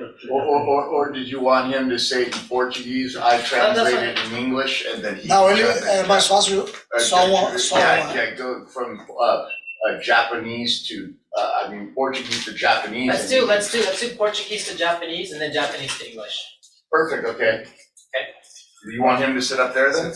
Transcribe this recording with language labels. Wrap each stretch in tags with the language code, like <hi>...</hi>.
<en>Or did you want him to say in Portuguese, I translated in English, and then he...</en> <pt>Não, ele é mais fácil só uma...</pt> <en>Yeah, go from Japanese to, Portuguese to Japanese. Let's do Portuguese to Japanese and then Japanese to English. Perfect, okay. Do you want him to sit up there then?</en>